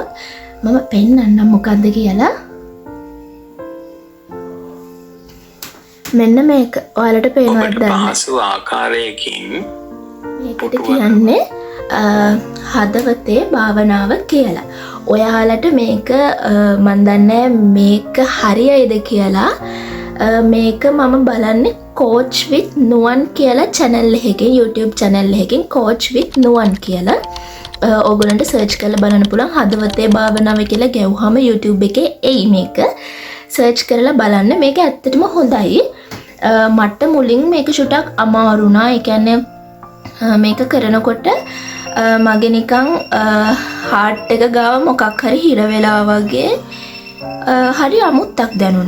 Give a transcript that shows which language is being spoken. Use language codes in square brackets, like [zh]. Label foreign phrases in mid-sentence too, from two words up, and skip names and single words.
[si] මම පෙන්නන්නම් මොකද්ද කියලා. මෙන්න මේක ඔයාලට පේනවද දන්නේ? පහසු ආකාරයකින් මේකට කියන්නේ හදවතේ භාවනාව කියලා. ඔයාලට මේක මන් දන්නේ මේක හරියයිද කියලා. මේක මම බලන්නේ coach with nuwan කියලා channel එකකින්, YouTube channel එකකින් coach with nuwan කියලා. ඕගොල්ලන්ට search කරලා බලන්න පුළුවන්. හදවතේ භාවනාව කියලා ගැව්වම YouTube එකේ එයි මේක. search කරලා බලන්න. මේක ඇත්තටම හොඳයි. මට මුලින් මේක චුට්ටක් අමාරු වුණා. ඒ කියන්නේ මේක කරනකොට මගේ නිකන් හાર્ට් එක ගාව මොකක් හරි හිර වෙලා වගේ හරි අමුත්තක් දැනුණා.